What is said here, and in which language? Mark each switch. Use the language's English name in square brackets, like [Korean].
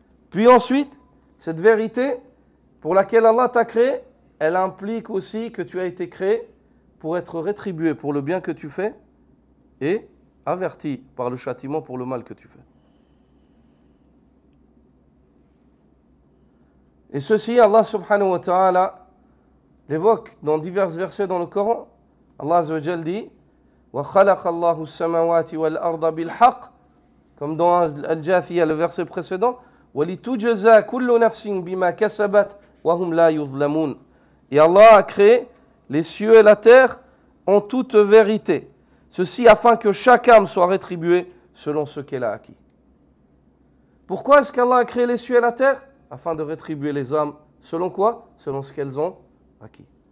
[French] Puis ensuite, cette vérité pour laquelle Allah t'a créé, elle implique aussi que tu as été créé pour être rétribué pour le bien que tu fais et averti par le châtiment pour le mal que tu fais. Et ceci, Allah subhanahu wa ta'ala l'évoque dans divers versets dans le Coran. Allah Azza wa Jal dit [Arabic] وَخَلَقَ اللَّهُ السَّمَاوَاتِ وَالْأَرْضَ بِالْحَقِّ, [French] comme dans Al-Jathiyah, le verset précédent, [Arabic] وَلِتُجْزَى كُلُّ نَفْسٍ بِمَا كَسَبَتْ وَهُمْ لَا يُظْلَمُونَ. [French] Et Allah a créé les cieux et la terre en toute vérité. Ceci afin que chaque âme soit rétribuée selon ce qu'elle a acquis. Pourquoi est-ce qu'Allah a créé les cieux et la terre? Afin de rétribuer les âmes. Selon quoi? Selon ce qu'elles ont acquis.